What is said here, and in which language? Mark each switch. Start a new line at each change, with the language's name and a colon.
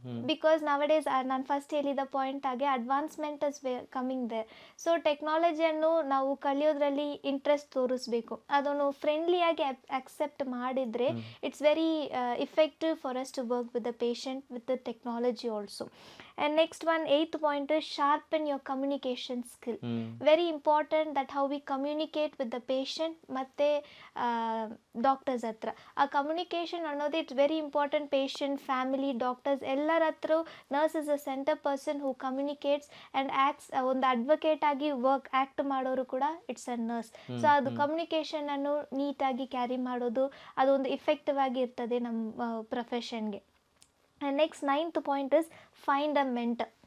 English: Because nowadays
Kannada: ನಾನು first ಹೇಳಿದ point ಆಗಿ
English: Advancement is coming there. So
Kannada: ಟೆಕ್ನಾಲಜಿಯನ್ನು ನಾವು ಕಲಿಯೋದ್ರಲ್ಲಿ ಇಂಟ್ರೆಸ್ಟ್ ತೋರಿಸ್ಬೇಕು, ಅದನ್ನು ಫ್ರೆಂಡ್ಲಿಯಾಗಿ ಅಕ್ಸೆಪ್ಟ್ ಮಾಡಿದರೆ
English: It's very effective for us to work with the patient with the technology also. And next one, eighth point is sharpen your communication skill. Very important that how we communicate with the patient
Kannada: ಮತ್ತೆ doctors ಹತ್ರ. ಆ communication ಅನ್ನೋದು
English: It's very important. Patient, family, doctors
Kannada: ಎಲ್ಲರ ಹತ್ರ
English: Nurse is a center person who communicates and acts.
Kannada: ಒಂದು advocate ಆಗಿ act ಮಾಡೋರು ಕೂಡ
English: It's a nurse.
Kannada: ಸೊ ಅದು ಕಮ್ಯುನಿಕೇಷನ್ ಅನ್ನು ನೀಟಾಗಿ ಕ್ಯಾರಿ ಮಾಡೋದು ಅದೊಂದು ಇಫೆಕ್ಟಿವ್ ಆಗಿ ಇರ್ತದೆ ನಮ್ಮ ಪ್ರೊಫೆಷನ್ಗೆ.
English: And next ninth point is find a mentor.